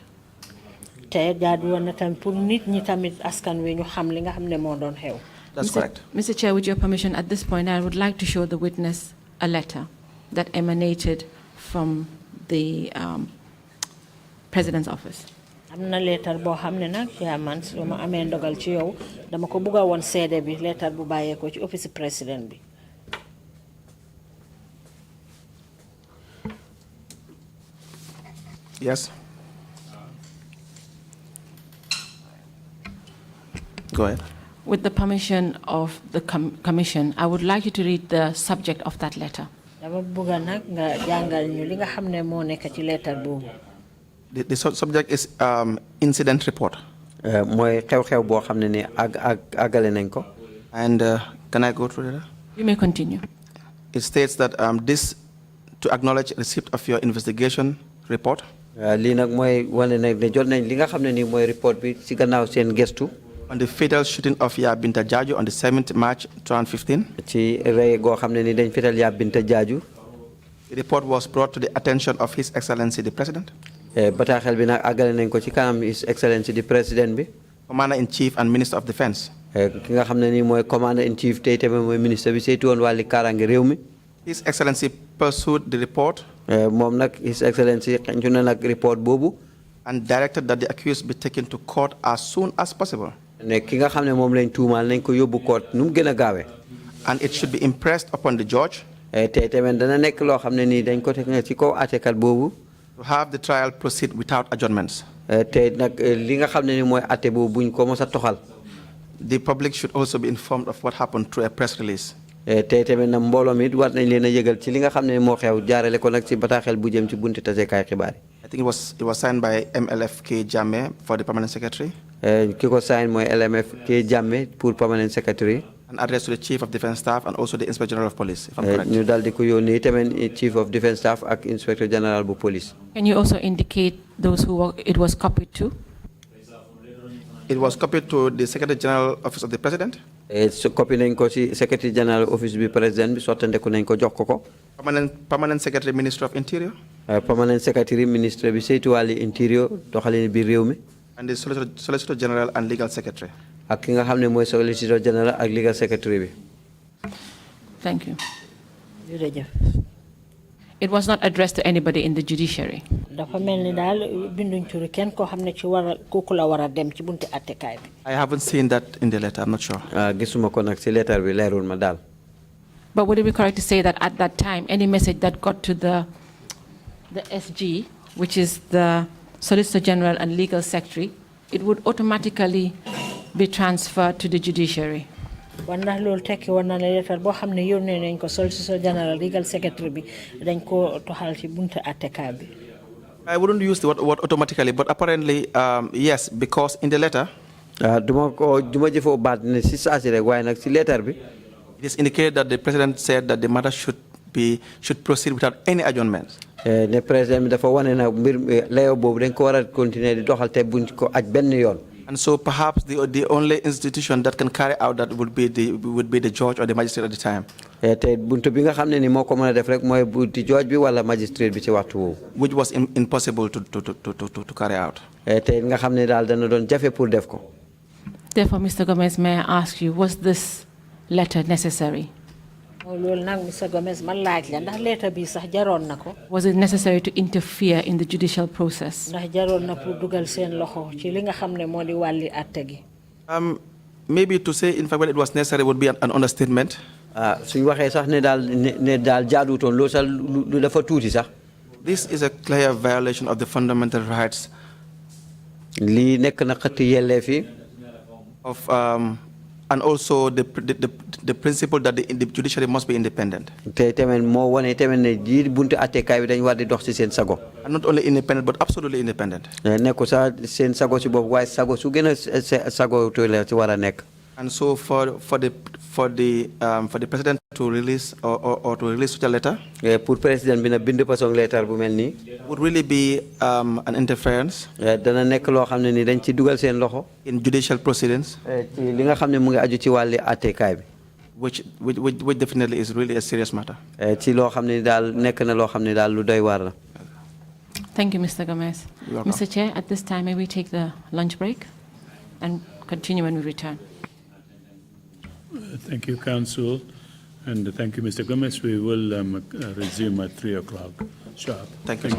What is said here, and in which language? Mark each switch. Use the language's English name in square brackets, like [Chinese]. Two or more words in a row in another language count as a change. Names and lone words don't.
[English] That's That's correct. Mr. Chair, with your permission, at this point, I would like to show the witness a letter that emanated from the President's office. [Wolof] am na letter boo xam ne nag yaa man su ma amee ndogal ci yow dama ko bëgg a woon seede bi letter bu bàyyeekoo ci office président bi. [English] Yes. Go ahead. With the permission of the Commission, I would like you to read the subject of that letter. [Wolof] dama bëgg nag nga jàngal ñu li nga xam ne moo nekk ci letter boobu. [English] The subject is incident report. [Wolof] mooy xew-xew boo xam ne ni àggale nañ ko. [English] And can I go through that? You may continue. It states that this to acknowledge receipt of your investigation report. [Wolof] lii nag mooy wane nag ne jot nañ li nga xam ne ni mooy report bi ci gannaaw seen gestu. [English] On the fatal shooting of Ya Binta Jaju on the 7th March 2015. [Wolof] ci rey goo xam ne ni dañ fetal Ya Binta Jaju. [English] The report was brought to the attention of His Excellency the President. [Wolof] bataaxel bi nag àggale nañ ko ci kanam [English] His Excellency the President [Wolof] bi. [English] Commander-in-Chief and Minister of Defense. [Wolof] ki nga xam ne ni mooy [English] Commander-in-Chief [Wolof] tey tamit mooy ministre bi saytu woon wàlli kaaraange réew mi. [English] His Excellency pursued the report. [Wolof] moom nag [English] His Excellency [Wolof] xencu na nag report boobu. [English] And directed that the accused be taken to court as soon as possible. [Wolof] ne ki nga xam ne moom lañ tuumaal nañ ko yóbbu court nu mu gën a gaawee. [English] And it should be impressed upon the judge. [Wolof] tey tamit dana nekk loo xam ne nii dañ ko teg ci kaw àttekat boobu. [English] To have the trial proceed without adjournments. [Wolof] tey nag li nga xam ne ni mooy àtte boobu buñ ko mos a toxal. [English] The public should also be informed of what happened through a press release. [Wolof] tey tamit nag mbooloo mi war nañ leen a yëgal ci li nga xam ne moo xew jaarale ko nag ci bataaxel bu jëm ci bunti tasekaay xibaar yi. [English] I think it was signed by MLFK Jammeh for the permanent secretary. [Wolof] ki ko sign mooy LMFK Jammeh pour [English] permanent secretary. An address to the Chief of Defence Staff and also the Inspector General of Police, if I'm correct. [Wolof] ñu daal di ko yónnee tamit [English] Chief of Defence Staff [Wolof] ak [English] Inspector General [Wolof] bu Police. [English] Can you also indicate those who it was copied to? It was copied to the Secretary General Office of the President. [Wolof] so copy nañ ko ci [English] Secretary General Office [Wolof] bi President bi sottandeku nañ ko jox ko ko. [English] Permanent Secretary Minister of Interior. Permanent Secretary [Wolof] Ministre bi saytu wàlli Interior doxalin biir réew mi. [English] And the Solicitor General and Legal Secretary. [Wolof] ak ki nga xam ne mooy [English] Solicitor General [Wolof] ak [English] Legal Secretary [Wolof] bi. [English] Thank you. [Wolof] jërëjëf. [English] It was not addressed to anybody in the judiciary. [Wolof] dafa mel ni daal binduñ turu kenn koo xam ne ci war a kooku la war a dem ci bunti attekaay bi. [English] I haven't seen that in the letter, I'm not sure. [Wolof] gisuma ko nag ci letter bi leerul ma daal. [English] But would it be correct to say that at that time, any message that got to the SG, which is the Solicitor General and Legal Secretary, it would automatically be transferred to the judiciary? [Wolof] war na loolu tekki war na ne letter boo xam ne yónnee nañ ko [English] Solicitor General Legal Secretary [Wolof] bi dañ ko toxal ci buntu attekaay bi. [English] I wouldn't use the word automatically, but apparently, yes, because in the letter, it is indicated that the President said that the matter should proceed without any adjournments. [Wolof] ne président bi dafa wane na mbir layo boobu dañ ko war a continuer di doxal te buñ ko aj benn yoon. [English] And so perhaps the only institution that can carry out that would be the judge or the magistrate at the time. [Wolof] te buntu bi nga xam ne ni moo ko mën a def rek mooy bunti judge bi wala magistrate bi ci waxtu woowu. [English] Which was impossible to carry out. [Wolof] te nga xam ne daal dana doon jafe pour def ko. [English] Therefore, Mr. Gomez, may I ask you, was this letter necessary? [Wolof] loolu nag Mr. Gomez man laaj la ndax letter bi sax jaroon na ko. [English] Was it necessary to interfere in the judicial process? [Wolof] ndax jaroon na pour dugal seen loxo ci li nga xam ne moo di wàlli atte gi. [English] Maybe to say in fact when it was necessary would be an understatement. [Wolof] suñ waxee sax ne daal jaaduutoon loolu sax lu dafa tuuti sax. [English] This is a clear violation of the fundamental rights. [Wolof] lii nekk na xëtt yelleef yi. [English] Of and also the principle that the judiciary must be independent. [Wolof] te tamit moo wane tamit ne ji buntu attekaay bi dañu war di dox ci seen sago. [English] And not only independent but absolutely independent. [Wolof] nekku sax seen sago ci bopp waaye sago su gën a sago to la ci war a nekk. [English] And so for the president to release or to release such a letter, [Wolof] pour président bi na bind façon letter bu mel nii, [English] would really be an interference [Wolof] dana nekk loo xam ne ni dañ ci dugal seen loxo [English] in judicial proceedings, [Wolof] ci li nga xam ne mu ngi aju ci wàlli attekaay bi, [English] which definitely is really a serious matter. [Wolof] ci loo xam ne daal nekk na loo xam ne daal lu doy waar la. [English] Thank you, Mr. Gomez. Mr. Chair, at this time, may we take the lunch break and continue when we return. Thank you, Counsel, and thank you, Mr. Gomez. We will resume at 3 o'clock sharp. Thank you.